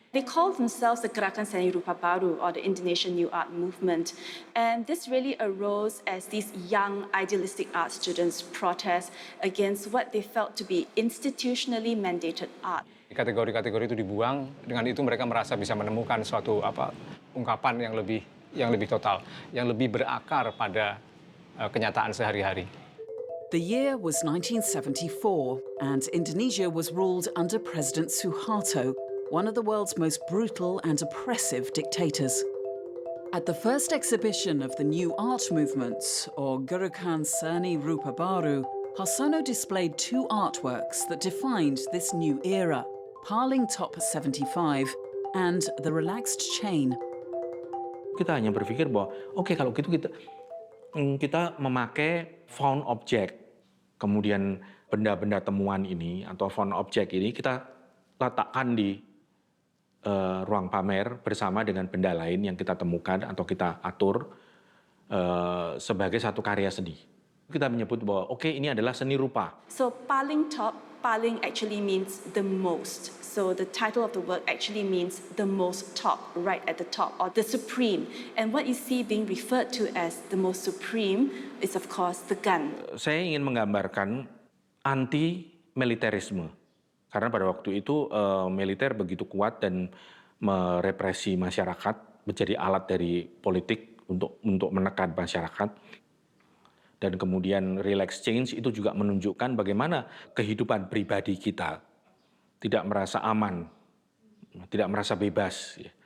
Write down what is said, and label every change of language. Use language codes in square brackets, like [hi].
[en] They call themselves the Gerakan Seni Rupa Baru, or the Indonesian New Art Movement. And this really arose as these young idealistic art students protest against what they felt to be institutionally mandated art. [id] Kategori-kategori itu dibuang, dengan itu mereka merasa bisa menemukan suatu ungkapan yang lebih total, yang lebih berakar pada kenyataan sehari-hari. [en] The year was 1974, and Indonesia was ruled under President Suharto, one of the world's most brutal and oppressive dictators. At the first exhibition of the New Art Movement, or Gerakan Seni Rupa Baru, Harsono displayed 2 artworks that defined this new era, Paling Top 75 and The Relaxed Chain. [id] Kita hanya berpikir bahwa, oke, kalau gitu kita memakai found object, kemudian benda-benda temuan ini atau found object ini kita letakkan di ruang pamer bersama dengan benda lain yang kita temukan atau kita atur sebagai satu karya seni. Kita menyebut bahwa oke, ini adalah seni rupa. [en] So paling top, paling actually means the most. So the title of the work actually means the most top, right at the top, or the supreme. And what you see being referred to as the most supreme is of course the gun. [id] Saya ingin menggambarkan anti-militerisme. Karena pada waktu itu militer begitu kuat dan merepresi masyarakat, menjadi alat dari politik untuk menekan masyarakat. dan kemudian relax change itu juga menunjukkan bagaimana kehidupan pribadi kita tidak merasa aman, tidak merasa bebas.